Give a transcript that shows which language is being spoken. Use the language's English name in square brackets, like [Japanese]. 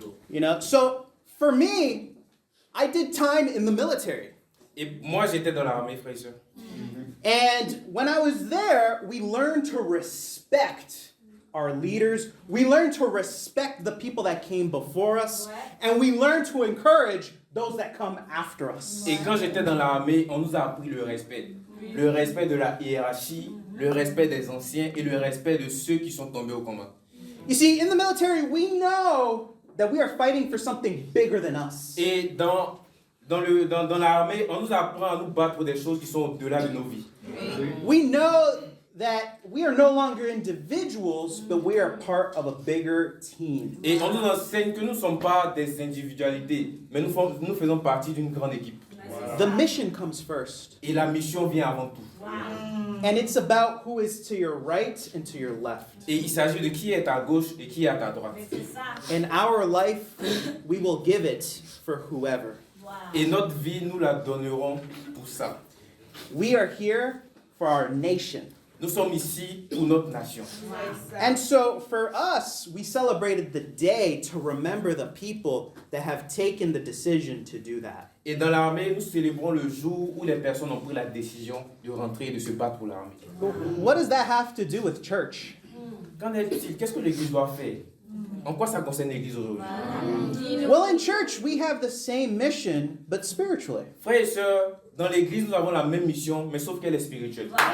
[English] You know, so for me, I did time in the military. [French] Et moi, j'étais dans l'armée, frères et sœurs. [English] And when I was there, we learned to respect our leaders. We learned to respect the people that came before us. And we learned to encourage those that come after us. [French] Et quand j'étais dans l'armée, on nous a appris le respect. Le respect de la hiérarchie, le respect des anciens et le respect de ceux qui sont tombés au combat. [English] You see, in the military, we know that we are fighting for something bigger than us. [French] Et dans l'armée, on nous apprend à nous battre pour des choses qui sont au-delà de nos vies. [English] We know that we are no longer individuals, but we are part of a bigger team. [French] Et on nous enseigne que nous ne sommes pas des individualités, mais nous faisons partie d'une grande équipe. [English] The mission comes first. [French] Et la mission vient avant tout. [English] And it's about who is to your right and to your left. [French] Et il s'agit de qui est à gauche et qui est à ta droite. [English] In our life, we will give it for whoever. [French] Et notre vie, nous la donnerons pour ça. [English] We are here for our nation. [French] Nous sommes ici pour notre nation. [English] And so for us, we celebrated the day to remember the people that have taken the decision to do that. [French] Et dans l'armée, nous célébrons le jour où les personnes ont pris la décision de rentrer et de se battre pour l'armée. [English] What does that have to do with church? [French] Qu'en est-il? Qu'est-ce que l'Église doit faire? En quoi ça concerne l'Église aujourd'hui? [English] Well, in church, we have the same mission, but spiritually. [French] Frères et sœurs, dans l'Église, nous avons la même mission, mais sauf qu'elle est spirituelle.